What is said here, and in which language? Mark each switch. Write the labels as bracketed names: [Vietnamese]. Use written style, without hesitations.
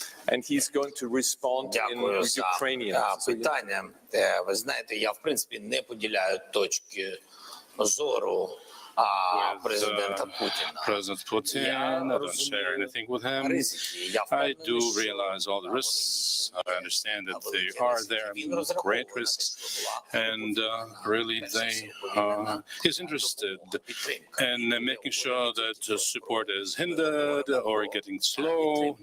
[English] And he's going to respond in Ukrainian. [Ukrainian] Питання. Ви знаєте, я в принципі не поділяю точки зору президента Путіна. [English] President Putin, I don't share anything with him. I do realize all the risks. I understand that they are there, great risks, and really he's interested in making sure that support is hindered or getting slow.